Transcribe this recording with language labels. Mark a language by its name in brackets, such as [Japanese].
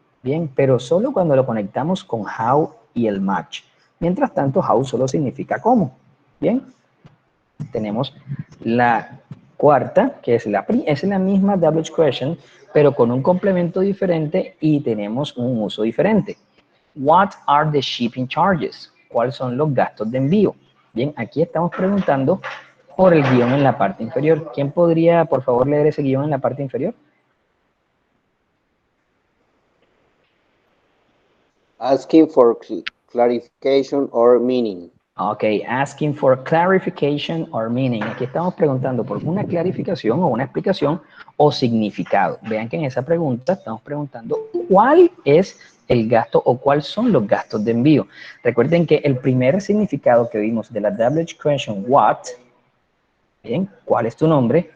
[Spanish] Bien, pero solo cuando lo conectamos con how y el match. Mientras tanto, how solo significa cómo. Bien, tenemos la cuarta, que es la misma WH question, pero con un complemento diferente y tenemos un uso diferente. [English] What are the shipping charges? [Spanish] ¿Cuáles son los gastos de envío? Bien, aquí estamos preguntando por el guión en la parte inferior. ¿Quién podría, por favor, leer ese guión en la parte inferior? [English] Asking for clarification or meaning. Ok, asking for clarification or meaning. [Spanish] Aquí estamos preguntando por una clarificación o una explicación o significado. Vean que en esa pregunta estamos preguntando cuál es el gasto o cuáles son los gastos de envío. Recuerden que el primer significado que vimos de la WH question, what, bien, ¿cuál es tu nombre?